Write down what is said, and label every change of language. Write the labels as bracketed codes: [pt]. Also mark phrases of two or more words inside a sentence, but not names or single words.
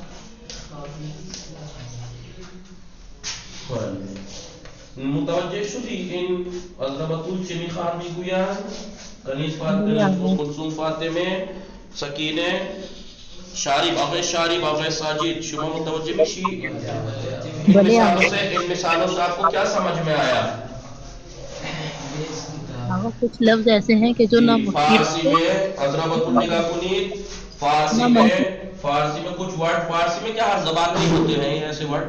[fa] متوجه شدی این از ربطول چه میخوان میگویند؟ کنیز فاطمه، کلثوم فاطمه، سکینه، شارب، آقای شارب، آقای ساجد، شما متوجه میشی؟ [ur] ان مثالوں سے آپ کو کیا سمجھ میں آیا؟ آقا کچھ لفظ ایسے ہیں کہ جو نہ فارسی میں حضرت [fa] نگاہ کنید. [ur] فارسی میں کچھ ورڈ، فارسی میں کیا ہر زبان میں ہوتے ہیں ایسے ورڈ.